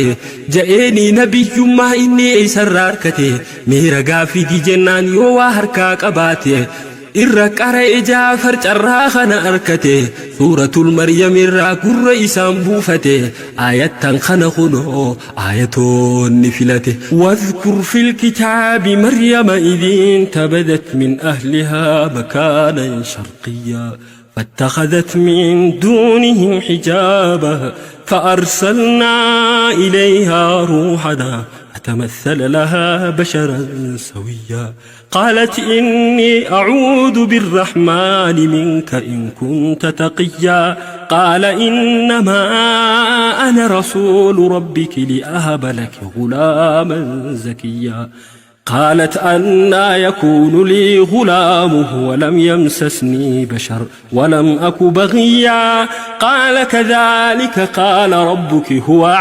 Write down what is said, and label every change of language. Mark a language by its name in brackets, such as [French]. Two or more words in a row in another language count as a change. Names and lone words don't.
[Oromo] ja'eenii nabiyyummaa inni isarraa harkate meera gaafii jennaan yoo waa harkaa qabaate irra qara'e jaafar carraa kana arkate suuratul maryam irraa gurra isaan buufate ayattan kana kunoo ayatoonni filate [Arabic] واذكر في الكتاب مريم إذ انتبذت من أهلها مكانا شرقيا فاتخذت من دونهم حجابا فأرسلنا إليها روحنا فتمثل لها بشرا سويا قالت إني أعوذ بالرحمن منك إن كنت تقيا قال إنما أنا رسول ربك لأهب لك غلاما زكيا قالت أنا يكون لي غلام ولم يمسسني بشر ولم أك بغيا قال كذلك قال ربك هو